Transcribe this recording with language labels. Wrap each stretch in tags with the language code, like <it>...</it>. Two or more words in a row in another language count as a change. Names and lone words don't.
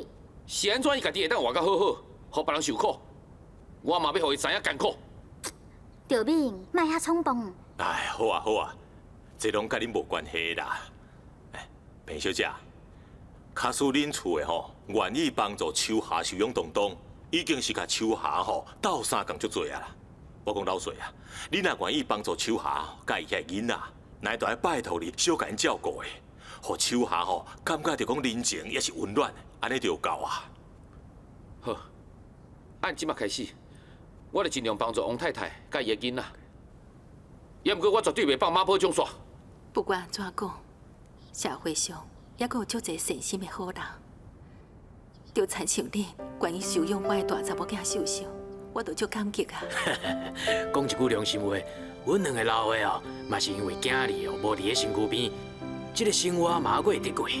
<nan>是安怎伊家己会当活甲好好，互别人受苦？我嘛要互伊知影艰苦。赵敏，莫遐冲动。哎，好啊好啊，这拢甲恁无关系啦。哎，平小姐，假使恁厝的吼愿意帮助秋霞收养东东，已经是甲秋霞吼斗相共足多啊啦。我讲老实啊，你若愿意帮助秋霞甲伊遐囡仔，那就要拜托你小甲因照顾的，互秋霞吼感觉着讲人情也是温暖的，安尼就有够啊。好，按即马开始，我就尽量帮助王太太甲伊的囡仔。也毋过我绝对袂放马坡种煞。不管安怎讲，社会上也阁有足侪善心的好人，就亲像你愿意收养我的大查某囝秀秀，我都足感激啊。讲一句良心话，阮两个老的哦，嘛是因为囝儿哦无伫咧身躯边，这个生活嘛还阁会得过。</nan>